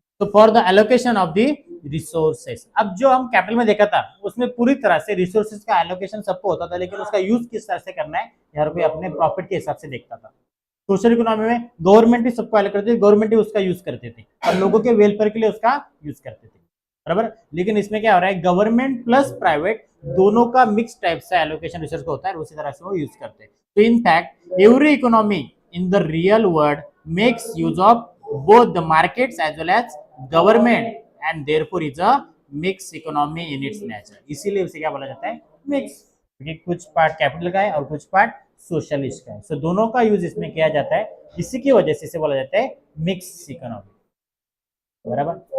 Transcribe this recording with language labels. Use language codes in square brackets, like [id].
[hi] तो [en] for the allocation of the resources, [hi] अब जो हम कैपिटल में देखा था उसमें पूरी तरह से रिसोर्सेस का एलोकेशन सबको होता था, लेकिन उसका यूज किस तरह से करना है हर कोई अपने प्रॉफिट के हिसाब से देखता था। सोशल इकोनॉमी में गवर्नमेंट ही सबको अलग करती थी, गवर्नमेंट ही उसका यूज करते थे और लोगों के वेलफेयर के लिए उसका यूज करते थे, बराबर। लेकिन इसमें क्या हो रहा है, गवर्नमेंट प्लस प्राइवेट दोनों का मिक्स टाइप से एलोकेशन रिसोर्स का होता है, उसी तरह से वो यूज करते हैं। [en] तो in fact every economy in the real world makes use of both the markets as well as government and therefore is a mixed economy in its nature। [hi] इसीलिए उसे क्या बोला जाता है, मिक्स, क्योंकि कुछ पार्ट कैपिटल का है और कुछ पार्ट सोशलिस्ट का है। सो दोनों का यूज इसमें किया जाता है, इसी की वजह से इसे बोला जाता है मिक्स इकोनॉमी, बराबर।